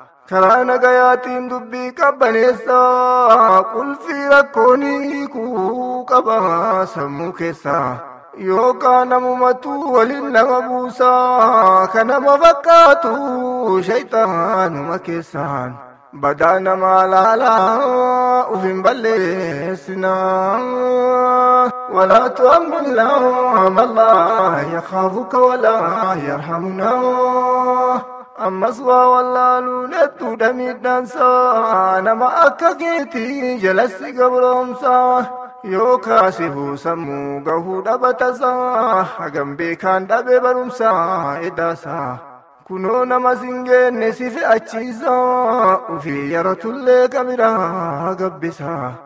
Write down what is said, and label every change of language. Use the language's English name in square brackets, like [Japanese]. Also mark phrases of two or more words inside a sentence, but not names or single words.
[Oromo] Karaa nagayaatiin dubbii qabbaneessa, qulfii rakkoonii kuu qaba sammuu keessa. Yookaan namumatu waliin nama buusa, ka nama fakkaatu shayxaanuma keessaan. Badaa nama laalaa uf hin balleessina. [Arabic] ولا تؤمن من لا يخافك ولا يرحمنا. [Oromo] Ammas waa wallaaluu dhedduu dhamiidhaansaa, nama akka keetii jalatti gabroomsaa. Yoo kaasifuu sammuu gahuu dhabatasaa, hagam beekaan dhabe barumsaa edaasaa. Kunoo nama singeenne si fe'achiisaa, ufii yaratullee kabiraa gabbisaa.